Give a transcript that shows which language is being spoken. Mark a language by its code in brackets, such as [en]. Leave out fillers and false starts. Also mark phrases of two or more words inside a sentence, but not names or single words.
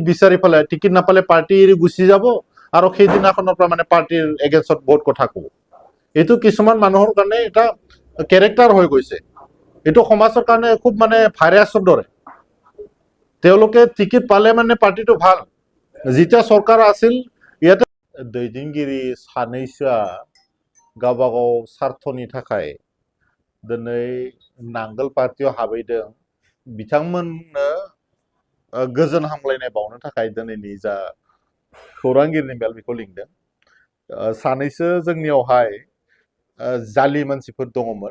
[as] বিচাৰি পেলাই টিকিট নাপালে পাৰ্টি এৰি গুচি যাব আৰু সেইদিনাখনৰ পৰা মানে পাৰ্টিৰ এগেইনষ্টত বহুত কথা ক'ব এইটো কিছুমান মানুহৰ কাৰণে এটা কেৰেক্টাৰ হৈ গৈছে এইটো সমাজৰ কাৰণে খুব মানে ভাইৰাছৰ দৰে তেওঁলোকে টিকিট পালে মানে পাৰ্টিটো ভাল যেতিয়া চৰকাৰ আছিল ইয়াতে [brx] दैदेनगिरि सानैसोआ गावबा गाव स्वार्थनि थाखाय दिनै नांगोल पार्टियाव हाबहैदों बिथांमोननो गोजोन हामलायनाय बावनो थाखाय दिनैनि जा खौरांगिरिनि मेल बेखौ लिंदों सानैसो जोंनियावहाय जालि मानसिफोर दङमोन